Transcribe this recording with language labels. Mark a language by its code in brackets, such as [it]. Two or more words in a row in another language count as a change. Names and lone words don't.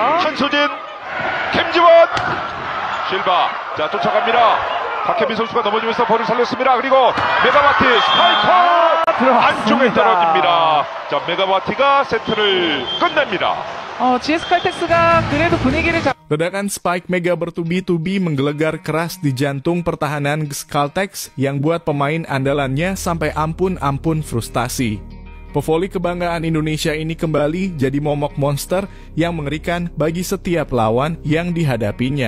[ko] 한소진, 김지원, 실바. 자, 쫓아갑니다. 박혜민 선수가 넘어지면서 볼을 살렸습니다. 그리고 메가와티 스파이커 안쪽에 떨어집니다. 자, 메가와티가 세트를 끝냅니다. GS Caltex가 그래도 분위기를 [id] Ledakan spike Mega bertubi-tubi menggelegar keras di jantung pertahanan Caltex yang buat pemain andalannya sampai ampun-ampun frustasi. Pevoli kebanggaan Indonesia ini kembali jadi momok monster yang mengerikan bagi setiap lawan yang dihadapinya.